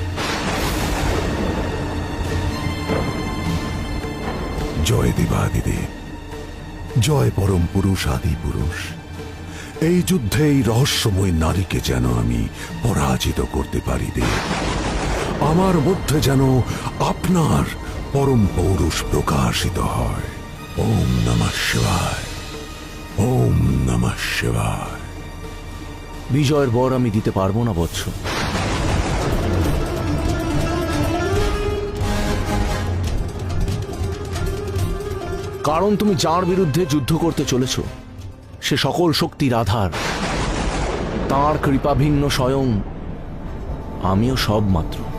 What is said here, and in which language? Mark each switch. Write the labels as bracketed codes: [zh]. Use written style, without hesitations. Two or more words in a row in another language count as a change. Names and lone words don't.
[bn] জয় দেবাদিদেব, জয় পরম পুরুষ আদি পুরুষ। এই যুদ্ধে এই রহস্যময় নারীকে যেন আমি পরাজিত করতে পারি দেব। আমার মধ্যে যেন আপনার পরম পৌরুষ প্রকাশিত হয়। [sa] ওম নমঃ শিবায়, ওম নমঃ শিবায়। [bn] বিজয়ের বর আমি দিতে পারবো না বৎস। কারণ তুমি যার বিরুদ্ধে যুদ্ধ করতে চলেছ সে সকল শক্তির আধার, তাঁর কৃপা ভিন্ন স্বয়ং আমিও সব মাত্র।